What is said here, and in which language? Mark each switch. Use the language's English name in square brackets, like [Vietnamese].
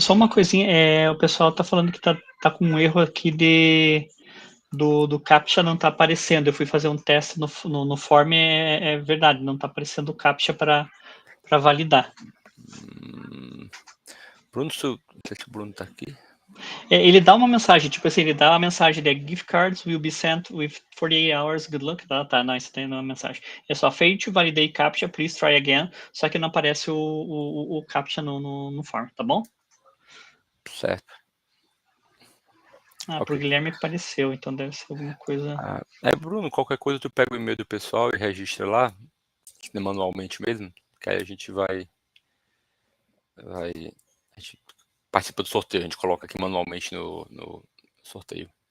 [Portuguese] Só uma coisinha, o pessoal tá falando que tá com um erro aqui do CAPTCHA não tá aparecendo. Eu fui fazer um teste no form, é verdade, não tá aparecendo o CAPTCHA para validar. Bruno, não sei se o Bruno tá aqui. Ele dá uma mensagem, tipo assim, ele dá uma mensagem de [English] gift cards will be sent with 48 hours, good luck. [Portuguese] Tá, não, isso tem uma mensagem. É só [English] failed to validate CAPTCHA, please try again. [Portuguese] Só que não aparece o CAPTCHA no form, tá bom? Certo. Pro Ok. Guilherme apareceu, então deve ser alguma coisa. Bruno, qualquer coisa tu pega o e-mail do pessoal e registra lá, manualmente mesmo, que aí a gente a gente participa do sorteio, a gente coloca aqui manualmente no sorteio.